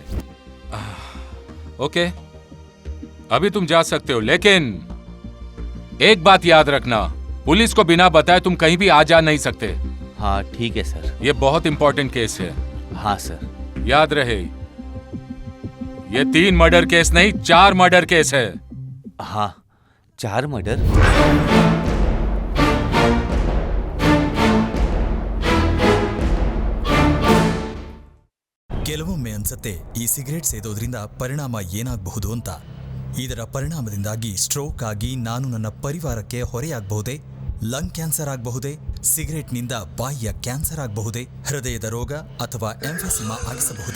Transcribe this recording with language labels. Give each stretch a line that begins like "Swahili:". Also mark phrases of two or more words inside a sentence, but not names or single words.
Hindi: ओके, अभी तुम जा सकते हो, लेकिन एक बात याद रखना, पुलिस को बिना बताए तुम कहीं भी आ जा नहीं सकते। हाँ ठीक है सर। ये बहुत
English: important case
Hindi: है। हाँ सर। याद रहे, ये 3
English: murder case
Hindi: नहीं, 4
English: murder case
Hindi: है। हाँ, 4 मर्डर।
Kannada: ಕೆಲವೊಮ್ಮೆ ಅನ್ಸತ್ತೆ ಈ ಸಿಗರೇಟ್ ಸೇದೋದ್ರಿಂದ ಪರಿಣಾಮ ಏನಾಗಬಹುದು ಅಂತ. ಇದರ ಪರಿಣಾಮದಿಂದಾಗಿ ಸ್ಟ್ರೋಕ್ ಆಗಿ ನಾನು ನನ್ನ ಪರಿವಾರಕ್ಕೆ ಹೊರೆಯಾಗಬಹುದೇ,
English: lung cancer
Kannada: ಆಗಬಹುದೇ, ಸಿಗರೇಟ್ನಿಂದ ಬಾಯಿಯ ಕ್ಯಾನ್ಸರ್ ಆಗಬಹುದೇ, ಹೃದಯದ ರೋಗ ಅಥವಾ ಎಂಫೆಸಿಮಾ ಆಗಿಸಬಹುದೇ.